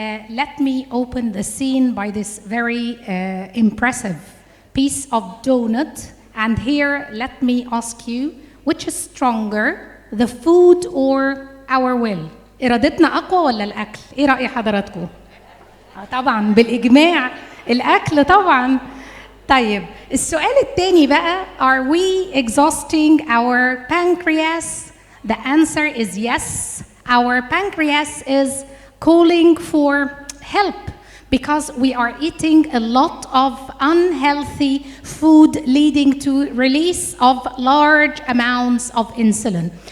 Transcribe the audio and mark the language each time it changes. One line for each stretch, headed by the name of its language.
English: Let me open the scene by this very impressive piece of donut, and here let me ask you, which is stronger, the food or our will?
Arabic: إرادتنا أقوى ولا الأكل؟ إيه رأي حضراتكم؟ طبعاً بالإجماع الأكل طبعاً. طيب السؤال الثاني بقى،
English: are we exhausting our pancreas? The answer is yes. Our pancreas is calling for help because we are eating a lot of unhealthy food leading to release of large amounts of insulin.